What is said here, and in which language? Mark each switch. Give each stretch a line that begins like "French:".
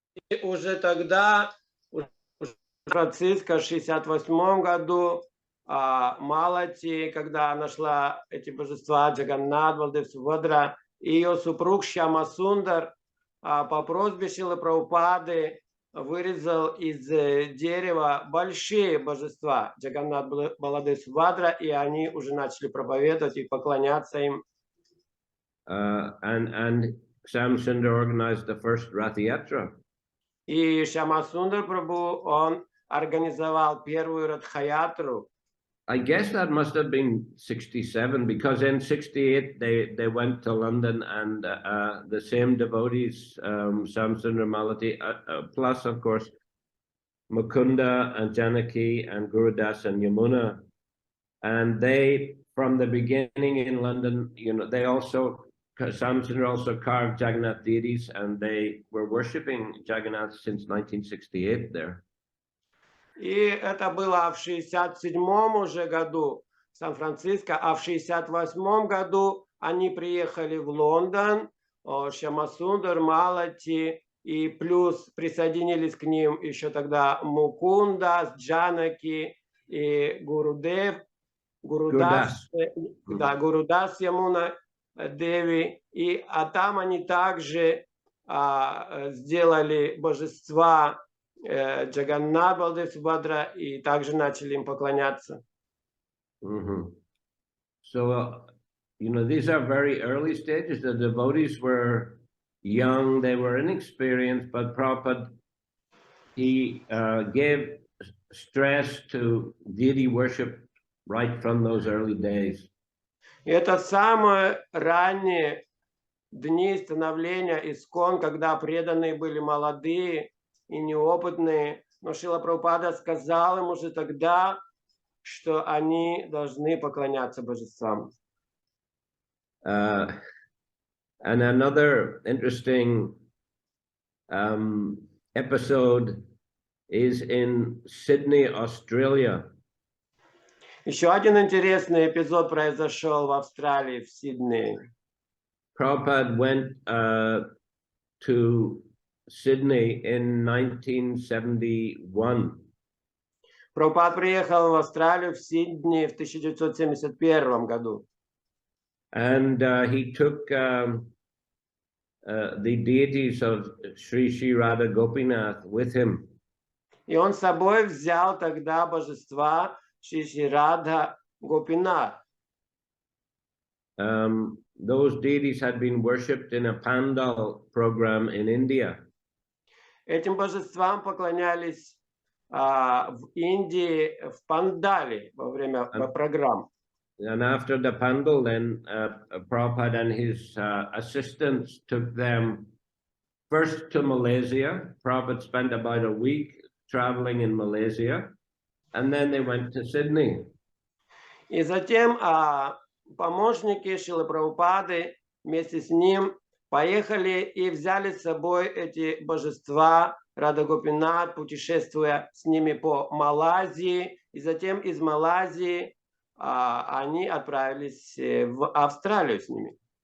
Russian: И уже тогда, в Сан-Франциско, в 68 году, Малати, когда нашла эти божества Джаганнат, Балдев Субхадра, и ее супруг Шьяма Сундар по просьбе Шрилы Прабхупады вырезал из дерева большие божества Джаганнат, Баладев Субхадра, и они уже начали проповедовать и поклоняться им.
English: And Shyam Sundar organized the first Rath Yatra.
Russian: И Шьяма Сундар Прабху, он организовал первую Радхаятру.
English: I guess that must have been 67, because in 68 they went to London, and the same devotees, Shyam Sundar, Malati, plus of course Mukunda and Janaki and Gurudas and Yamuna, and they, from the beginning in London, you know, they also, Shyam Sundar also carved Jagannath deities, and they were worshipping Jagannath since 1968 there.
Russian: И это было в 67-м уже году в Сан-Франциско, а в 68-м году они приехали в Лондон, Шьяма Сундар, Малати, и плюс присоединились к ним еще тогда Мукунда, Джанаки и Гурудев, Гурудас Ямуна Деви, а там они также сделали божества Джаганнат, Балдев Субхадра, и также начали им поклоняться.
English: So, you know, these are very early stages. The devotees were young, they were inexperienced, but Prabhupada, he gave stress to deity worship right from those early days.
Russian: И это самые ранние дни становления ISKCON, когда преданные были молодые, и неопытные. Но Шрила Прабхупада сказал им уже тогда, что они должны поклоняться божествам.
English: And another interesting episode is in Sydney, Australia.
Russian: Еще один интересный эпизод произошел в Австралии, в Сиднее.
English: Prabhupada went to Sydney in 1971.
Russian: Прабхупад приехал в Австралию, в Сидней в 1971 году.
English: And he took the deities of Sri Radha Gopinath with him.
Russian: И он с собой взял тогда божества Шри Радха Гопинат.
English: Those deities had been worshipped in a Pandal program in India.
Russian: Этим божествам поклонялись в Индии, в Пандале во время программ.
English: And after the Pandal, then Prabhupada and his assistants took them first to Malaysia. Prabhupada spent about a week traveling in Malaysia, and then they went to Sydney.
Russian: И затем помощники Шрилы Прабхупады вместе с ним поехали и взяли с собой эти божества Рада Гопинат, путешествуя с ними по Малайзии. И затем из Малайзии они отправились в Австралию с ними.